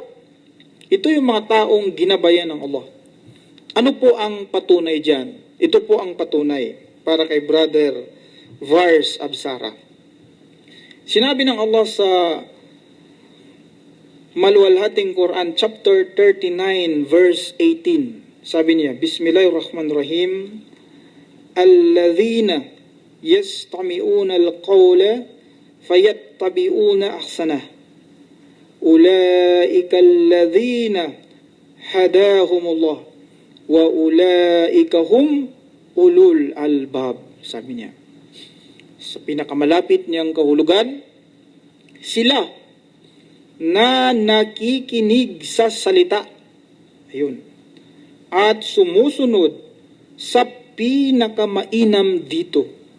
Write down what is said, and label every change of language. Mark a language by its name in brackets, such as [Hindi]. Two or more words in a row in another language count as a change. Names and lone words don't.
[Filipino] Ito yung mga taong ginabayan ng Allah. Ano po ang patunay diyan? Ito po ang patunay para kay Brother Vars Absara. Sinabi ng Allah sa maluwalhating Quran, [English] chapter 39, verse 18. [Filipino] Sabi niya, [Arabic] بسم الله الرحمن الرحيم، الذين يستمعون القول فيتبعون أحسنه. أولئك الذين هداهم الله وأولئك هم أولو الألباب. [Filipino] Sabi niya, sa pinakamalapit niyang kahulugan, sila na nakikinig sa salita, ayun, at sumusunod sa pinakamainam dito.